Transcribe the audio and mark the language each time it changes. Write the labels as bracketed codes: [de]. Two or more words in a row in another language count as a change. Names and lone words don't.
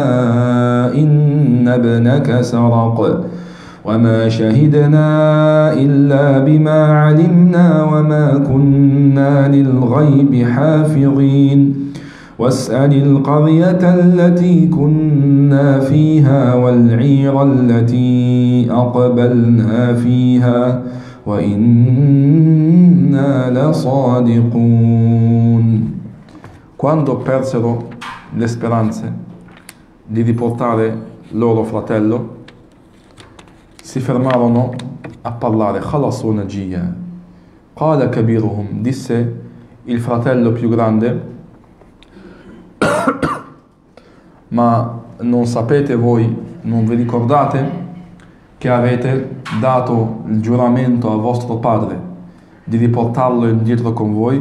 [ar] إن ابنك سرق وما شهدنا إلا بما علمنا وما كنا للغيب حافظين واسأل القرية التي كنا فيها والعير التي أقبلنا فيها وإنا لصادقون. [it] Quando persero le speranze di riportare loro fratello, si fermarono a parlare. [ar] خلصوا نجيا قال كبيرهم, [it] disse il fratello più grande: ma non sapete voi, non vi ricordate che avete dato il giuramento a vostro padre di riportarlo indietro con voi?